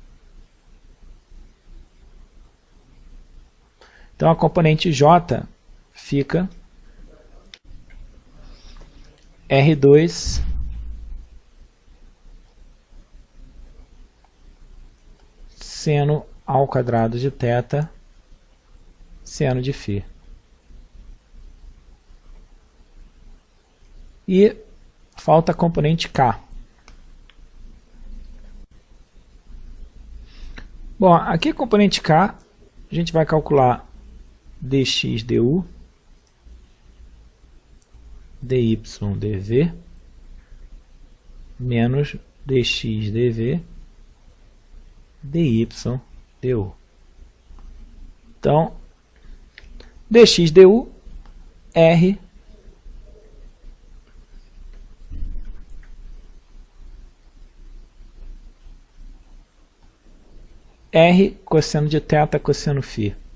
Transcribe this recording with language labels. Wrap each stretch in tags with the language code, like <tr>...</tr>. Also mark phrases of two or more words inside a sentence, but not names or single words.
<pt>Então a componente J fica R2 seno ao quadrado de θ, seno de φ. E falta a componente K. Bom, aqui a componente K, a gente vai calcular dx du, dy dv, menos dx dv, dy du. Então, dx du, r R cosseno de θ cosseno φ.</pt>